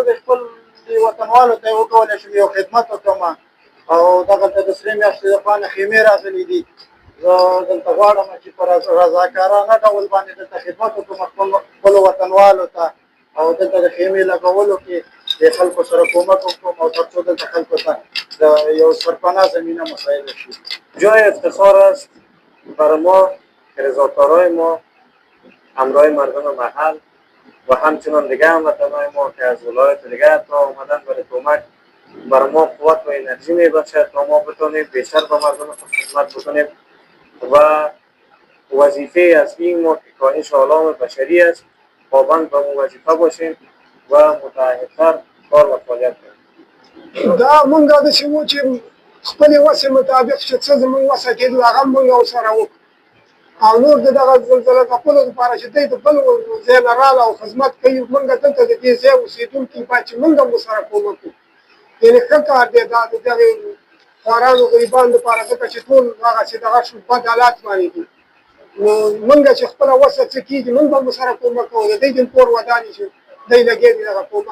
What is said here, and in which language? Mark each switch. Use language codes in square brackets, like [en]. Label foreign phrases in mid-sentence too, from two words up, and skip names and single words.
[ps] د خپل وطنوالو ته وکولی شم یو خدمت وکړم او دغلته د سرې میاشتې لپاره خیمې راغلي دي زه دلته غواړم چې په رضاکارانه ډول باندې دلته خدمت وکړم خپلو وطنوالو ته او دلته د خیمې لګولو کې د خلکو سره کومک وکړم او تر څو دلته خلکو ته یو سرپناه زمینه مساعده شي [fa] جای افتخار است برای ما که رضاکارای ما همراه مردم محل و همچنان دیگه هموطنای ما که از ولایت دیگه تا آمدن برای کمک بر ما قوت و انرژی میبخشد تا ما بتانیم بیشتر به مردم خدمت بکنیم و وظیفه اصلی ما که کاهش آلام بشری است پابند به وظیفه باشیم و متعهدتر کار و فعالیت کنیم. [ps] دا مونږ د چې و چې خپلې وسې مطابق چې څه زموږ وسه کېدو هغه مونږ ورسره وکړو او نور د دغه زلزله ځپلو دپاره چې دی د بل ځای نه راغله او خدمت کوي مونږ دلته د دې ځای اوسېدونکي باید چې مونږ هم ورسره کومک وکړو یعنې ښه کار دی دا د دغې خوارانو غریبانو دپاره ځکه چې ټول هغسې دغه شو بد حالات باندې دي نو مونږ چې خپله وسه څه کېږي مونږ به هم ورسره کومک کوو د دوی د کور ودانې چې دی لګیا دي دغه کومک